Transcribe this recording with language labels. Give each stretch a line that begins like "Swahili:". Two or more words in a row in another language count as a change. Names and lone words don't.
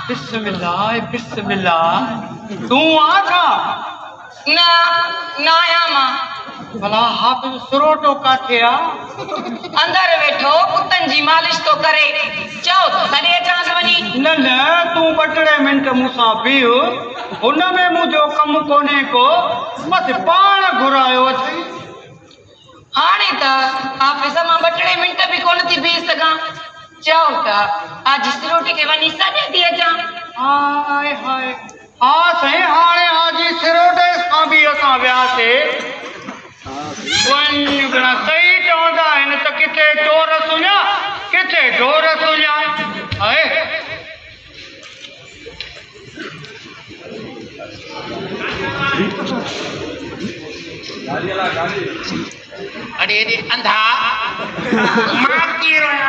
Sindhi: बिस्मिल्लाह बिस्मिल्लाह तू आजा ना ना आया मां भला हाफिज सुरोटो काथे आ अंदर बैठो कुतन जी मालिश तो करे चओ तो सॾे अचांस वञी न न तू बटड़े मिंट मूंसां बीह हुन में मुंहिंजो कमु कोन्हे को बस पाण घुरायो अथई हाणे त हाफिज़ मां बटड़े मिंट बि कोन थी बीह सघां चओ त आज सिरोटी के वञी सॾे थी अचां हाय हाय हा साईं हाणे हाजी सिरोटे सां बि असां वियासीं वञ घणा सही चवंदा आहिनि त किथे चोर सुञा किथे ढोर सुञा आहे अरे अंधा मां कीअं आहियां